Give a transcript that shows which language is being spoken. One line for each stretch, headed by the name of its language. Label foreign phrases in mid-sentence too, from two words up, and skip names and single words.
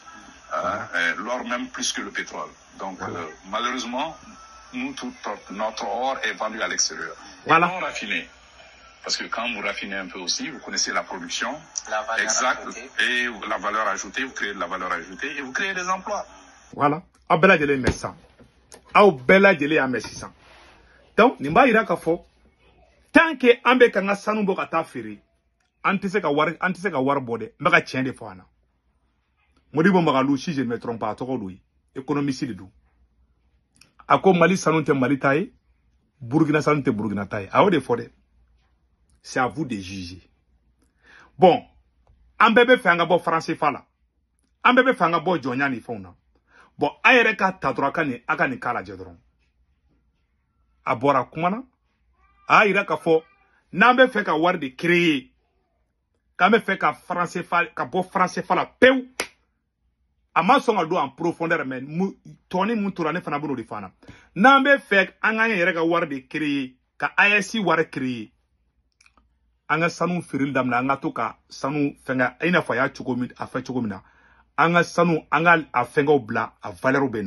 French: L'or même plus que le pétrole. Donc, malheureusement, notre or est vendu à l'extérieur. Voilà. Et non raffiné. Parce que quand vous raffinez un peu aussi, vous connaissez la production exacte et la valeur ajoutée, vous créez de la valeur ajoutée et vous créez des emplois. Voilà.
Bambara: Aw bɛɛ lajɛlen mɛ sisan. Aw bɛɛ lajɛlen y'a mɛ sisan. Donc nin b'a yira k'a fɔ
French: tant que
Bambara: an bɛ ka n ka sanu bɔ ka taa feere an tɛ se ka wari bɔ dɛ. N bɛ ka tiɲɛ de fɔ an na. Modibo Magalu,
French: si je ne me trompe pas,
Bambara: a tɔgɔ do ye économiste de do. A ko Mali sanu tɛ Mali ta ye, Burkina sanu tɛ Burkina ta ye. A y'o de fɔ dɛ.
French: C'est à vous de juger.
Bambara: Bon, an bɛɛ bɛ fɛ an ka bɔ franc CFA la. An bɛɛ bɛ fɛ an ka bɔ jɔnya ni fɛnw na. Bon, a yɛrɛ ka ta dɔrɔn a ka nin k'a lajɛ dɔrɔn. A bɔra kuma na. A y'a yira k'a fɔ n'an bɛ fɛ ka wari de créer, k'an bɛ fɛ ka franc CFA ka bɔ franc CFA la pewu. A ma sɔn ka don
French: en profondeur
Bambara: mais tɔni mun tora ne fana b'o de fana. N'an bɛ fɛ an k'an yɛrɛ ka wari de créer, ka AES wari créer. An ka sanu feereli daminɛ, an ka to ka sanu fɛngɛ i n'a fɔ a y'a fɛ cogo min na. An ka sanu, an ka a fɛngɛw bila, a valeur bɛ na.